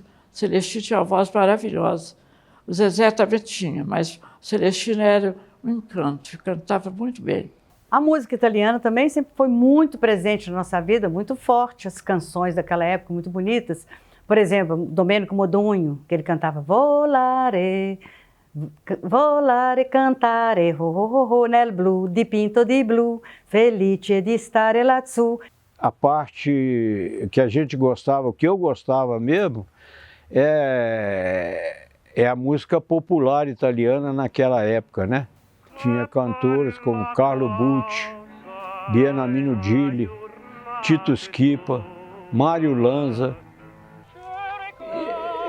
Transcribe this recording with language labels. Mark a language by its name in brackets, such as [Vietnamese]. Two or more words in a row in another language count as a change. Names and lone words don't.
[Portuguese] Celestino tinha uma voz maravilhosa. O Zezé também tinha, mas o Celestino era um encanto. Cantava muito bem. A música italiana também sempre foi muito presente na nossa vida, muito forte. As canções daquela época, muito bonitas. Por exemplo, Domenico Modugno, que ele cantava [Italian] Volare, volare, cantare, ho, ho, ho, ho, nel blu, dipinto di blu, felice di stare lassù. [Portuguese] A parte que a gente gostava, que eu gostava mesmo, é a música popular italiana naquela época, né? Tinha cantores como Carlo Bucci, Beniamino Gigli, Tito Schipa, Mário Lanza.